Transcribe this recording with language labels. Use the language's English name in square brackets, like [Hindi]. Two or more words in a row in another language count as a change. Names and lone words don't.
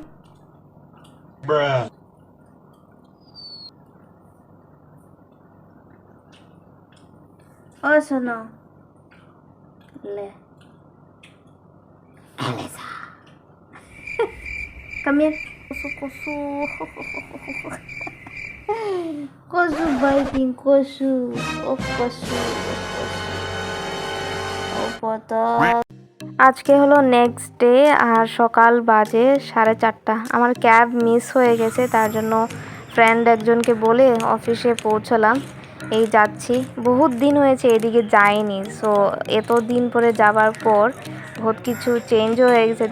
[English] Bruh. Oh, Sono. Le. Elisa. Come here. Kosu. Kosu biting. Kosu. Oh, Kosu. Oh, pata. [Bangla] আজকে হলো [English] next day [Bangla] আর সকাল বাজে 4:30। আমার [English] cab miss [Bangla] হয়ে গেছে, তার জন্য ফ্রেন্ড একজনকে বলে অফিসে পৌঁছলাম। এই যাচ্ছি, বহুত দিন হয়েছে এদিকে যাইনি, সো এত দিন পরে যাবার পর বহুত কিছু চেঞ্জও হয়ে গেছে।